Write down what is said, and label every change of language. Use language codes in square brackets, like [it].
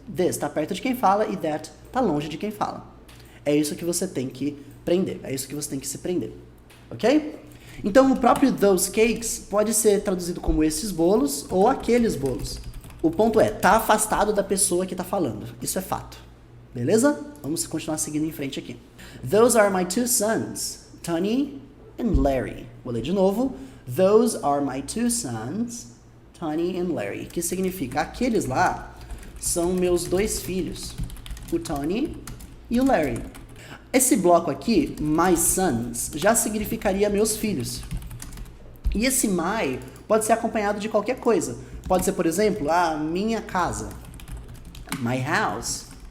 [pt] This está perto de quem fala e that está longe de quem fala. É isso que você tem que prender, é isso que você tem que se prender. Ok? Então o próprio [en] those cakes [pt] pode ser traduzido como esses bolos ou aqueles bolos. O ponto é, tá afastado da pessoa que tá falando. Isso é fato. Beleza? Vamos continuar seguindo em frente aqui. [en] Those are my two sons, Tony and Larry. [pt] Vou ler de novo. [en] Those are my two sons, Tony and Larry. [pt] Que significa, aqueles lá são meus dois filhos, o Tony e o Larry. Esse bloco aqui, [en] my sons, [pt] já significaria meus filhos. E esse my pode ser acompanhado de qualquer coisa. Pode ser, por exemplo, a minha casa, [en] my house.